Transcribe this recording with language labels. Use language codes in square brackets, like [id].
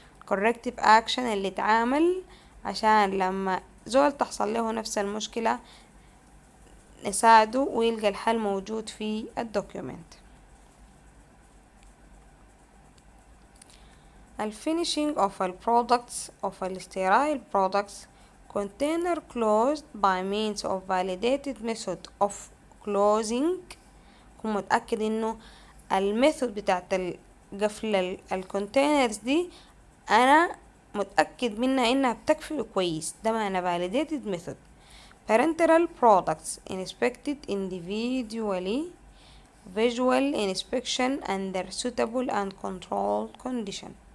[en] corrective action [ar] اللي اتعامل عشان لما زول تحصل له نفس المشكلة نساعده ويلقى الحل موجود في الدوكيومنت. [en] finishing of the products of the sterile products container closed by means of validated method of closing. [ar] كن متأكد انه الميثود بتاعت قفل الكونتينرز دي انا متأكد منها انها بتقفل كويس ده معنى [en] validated method. parenteral products inspected individually visual inspection under suitable and controlled condition.